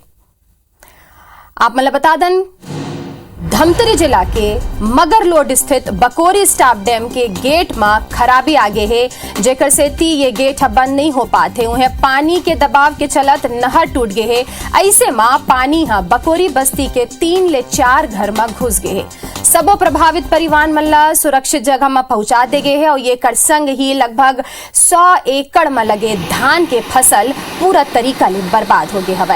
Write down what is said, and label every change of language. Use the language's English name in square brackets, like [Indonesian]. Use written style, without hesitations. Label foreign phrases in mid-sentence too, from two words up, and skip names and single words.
[Chhattisgarhi] आप मला बता दन धमतरी जिला के मगरलोड स्थित बकोरी [English] staff dam [Chhattisgarhi] के गेट में खराबी आगे है, जेकर से ये गेट बंद नहीं हो पाते उन्हें पानी के दबाव के चलत नहर टूट गए है। ऐसे में पानी बकोरी बस्ती के 3 ले 4 घर में घुस गए है। सबो प्रभावित परिवार मल्ला सुरक्षित जगह में पहुंचा दे गए है और ये कर संग ही लगभग 100 एकड़ में लगे धान के फसल पूरा तरीका ले बर्बाद हो गए हवे।